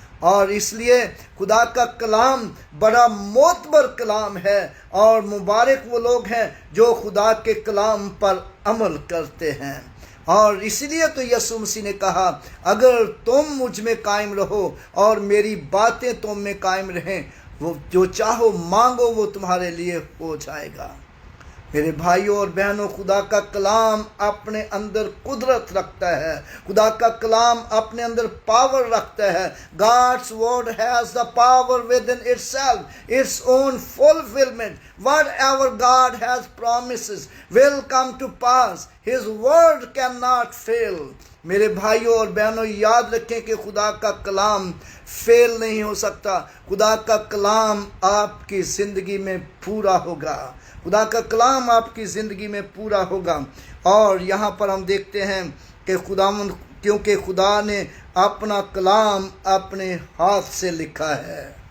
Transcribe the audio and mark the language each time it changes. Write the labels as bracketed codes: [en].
[ur] اور اس لیے خدا کا کلام بڑا معتبر کلام ہے، اور مبارک وہ لوگ ہیں جو خدا کے کلام پر عمل کرتے ہیں۔ اور اسی لیے تو یسوع مسیح نے کہا اگر تم مجھ میں قائم رہو اور میری باتیں تم میں قائم رہیں، وہ جو چاہو مانگو وہ تمہارے لیے ہو جائے گا۔ میرے بھائیوں اور بہنوں، خدا کا کلام اپنے اندر قدرت رکھتا ہے، خدا کا کلام اپنے اندر پاور رکھتا ہے۔ [en] God's word has the power within itself, its own fulfillment. Whatever God has promises will come to pass. His word cannot fail. [ur] میرے بھائیوں اور بہنوں، یاد رکھیں کہ خدا کا کلام فیل نہیں ہو سکتا۔ خدا کا کلام آپ کی زندگی میں پورا ہوگا، خدا کا کلام آپ کی زندگی میں پورا ہوگا۔ اور یہاں پر ہم دیکھتے ہیں کہ کیونکہ خدا نے اپنا کلام اپنے ہاتھ سے لکھا ہے،